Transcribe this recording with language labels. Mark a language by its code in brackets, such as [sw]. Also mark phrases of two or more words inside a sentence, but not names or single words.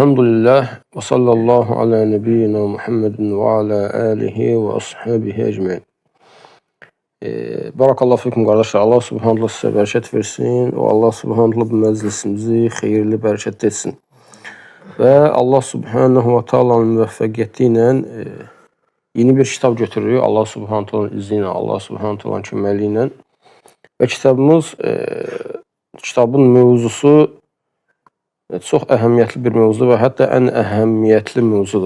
[ar] الحمد لله وصلى الله على نبينا محمد وعلى آله وأصحابه أجمعين. بارك الله فيكم qardaşlar. [az] Allah subhanallah sizə bərəkət versin və Allah subhanallah bu məclisimizi xeyirli, bərəkətli etsin. Və Allah subhanahu və taalanın müvəffəqiyyəti ilə yeni bir kitab götürürük. Allah subhanahu taalanın izni ilə, Allah subhanahu taalanın köməkliyi ilə. Və kitabın mövzusu çox əhəmiyyətli bir mövzudur və hətta ən əhəmiyyətli mövzudur.